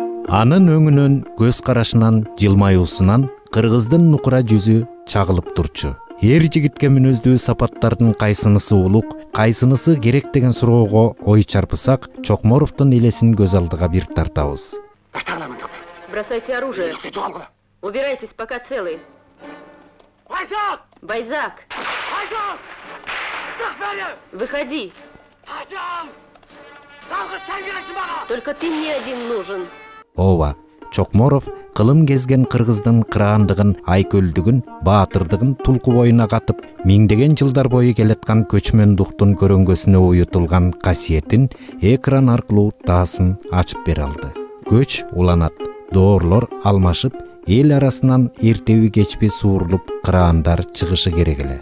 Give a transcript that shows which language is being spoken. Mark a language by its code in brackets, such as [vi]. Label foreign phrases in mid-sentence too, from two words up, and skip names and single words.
[ky] Анын өңүнөн, көз карашынан, жылмаюусунан кыргыздын нукура жүзү чагылып турчу. Эр жигитке мүнөздүү сапаттардын кайсынысы улук, кайсынысы керек деген суроого ой чарпысак, Чокморовдун элесин көз алдыга бир тартабыз. [ru] Бросайте оружие. Убирайтесь, пока целый. Байзак! Выходи! Только ты мне один нужен. [ky] Ооба, Чокморов кылым кезген кыргыздын кыраандыгын, айкөлдүгүн, баатырдыгын тулку боюна катып, миңдеген жылдар бою келаткан көчмөндуктун көрөңгөсүнө уютулган касиетин экран аркылуу таасын ачып бере алды. Көч уланат, доорлор алмашып, эл арасынан эртеби кечпи суурулуп кыраандар чыгышы керек эле.